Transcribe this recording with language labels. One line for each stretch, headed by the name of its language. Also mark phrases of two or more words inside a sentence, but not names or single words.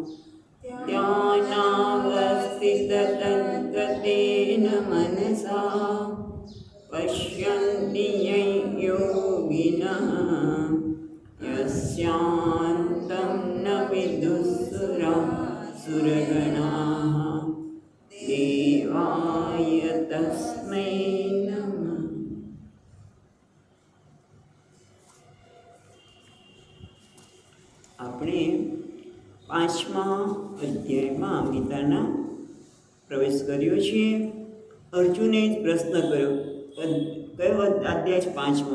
Sanskrit: ध्यानावस्थिततद्गतेन मनसा पश्यन्ति यं योगिनः यस्यान्तं न विदुःसुरगणाः देवाय तस्मै नमः।
Gujarati: આપણે પાંચમા અધ્યાયમાં ગીતાના પ્રવેશ કર્યો છે. અર્જુને જ પ્રશ્ન કર્યો, કયો અધ્યાય છે? પાંચમો.